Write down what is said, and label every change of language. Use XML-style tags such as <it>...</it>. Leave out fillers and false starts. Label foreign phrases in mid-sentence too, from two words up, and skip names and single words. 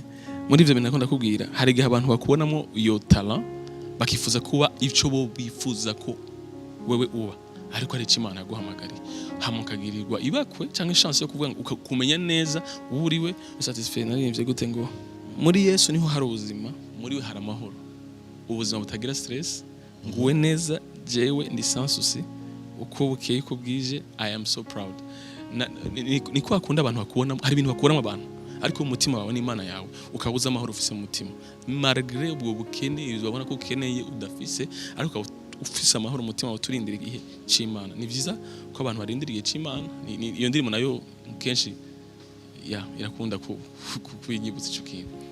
<rn>muri ivyo bintu nakunda kubwira hari igihe abantu bakubonamo iyo talent bakifuza kuba ico bo bifuza ko wewe uba ariko ari Imana yaguhamagariye hamukagirirwa ibakwe cyangwa chance yo kuvuga kumenya neza uriwe satisfait naririmbye gute ngo muri Yesu niho hari ubuzima muri we hari amahoro ubuzima butagira stress nguwe neza jewe ndi</rn> <fr>sans souci</fr> <rn>uko bukeye ko bwije</rn> <en>I am so proud</en> <rn>ni kwa kunda abantu bakubona hari ibintu bakuramo abantu ariko umutima wawe n'Imana yawe ukabuza amahoro ufise mu mutima malgré ubwo bukene uzabona ko ukeneye udafise ariko ufise amahoro umutima wawe turindira igihe c'Imana ni vyiza ko abantu barindira igihe c'Imana iyo ndirimbo nayo kenshi irakunda kuyinyibutsa ico kintu</rn>